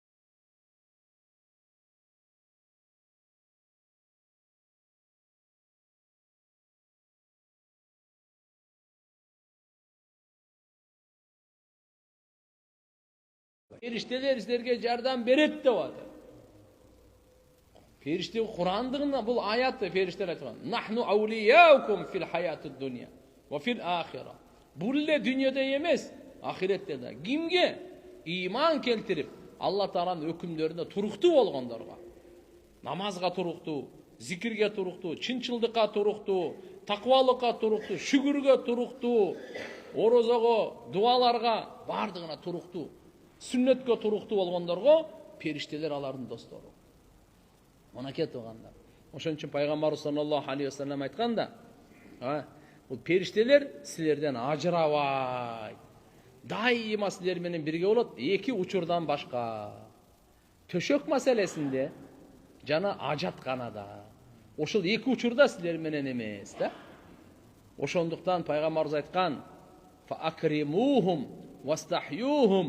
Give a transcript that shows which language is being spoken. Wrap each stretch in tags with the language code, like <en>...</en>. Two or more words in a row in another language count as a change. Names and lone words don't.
<ky>Периштелер силерге жардам берет деп атат. Периште Курандыгында бул аятты периштелер айткан.</ky> <ar>"نحن أولياؤكم في الحياة الدنيا وفي الآخرة."</ar> <ky>Бул эле дүйнөдө эмес, ахиретте да. Кимге? Иман келтирип, Алла Тааланын өкүмдөрүнө туруктуу болгондорго. Намазга туруктуу, зикирге туруктуу, чынчылдыкка туруктуу, таквалыкка туруктуу, шүгүргө туруктуу, орозого, дуаларга бардыгына туруктуу, сүннөткө туруктуу болгондорго периштелер алардын достору. Мына кетип калганда. Ошон үчүн пайгамбар</ky> <ar>صلى الله عليه وسلم</ar> <ky>айтканда, бул периштелер силерден ажырабайт. Дайыма силер менен бирге болот, эки учурдан башка. Төшөк маселесинде жана ажатканада. Ошол эки учурда силер менен эмес да. Ошондуктан пайгамбарыбыз айткан:</ky> <ar>"فأكرموهم واستحيوهم."</ar>